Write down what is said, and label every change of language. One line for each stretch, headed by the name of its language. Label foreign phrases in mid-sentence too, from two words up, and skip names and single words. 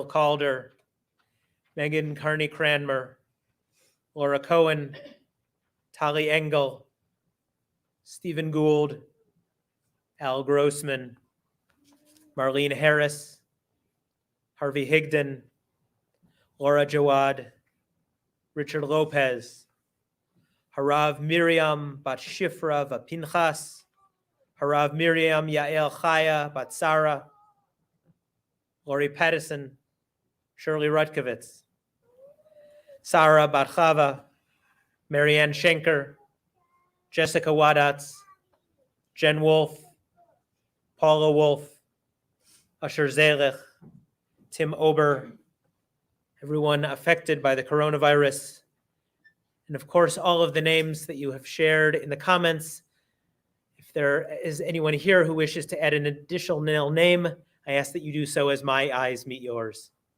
English: Calder, Megan Carney Cranmer, Laura Cohen, Tali Engel, Stephen Gould, Al Grossman, Marlene Harris, Harvey Higdon, Laura Jawad, Richard Lopez, Harav Miriam Bat Shifra Vapinchas, Harav Miriam Yael Chaya Bat Sarah, Lori Pattison, Shirley Rutkovitz, Sarah Bat Chava, Marianne Schenker, Jessica Wadatz, Jen Wolf, Paula Wolf, Usher Zelech, Tim Ober, everyone affected by the coronavirus, and of course, all of the names that you have shared in the comments. If there is anyone here who wishes to add an additional name, I ask that you do so as my eyes meet yours.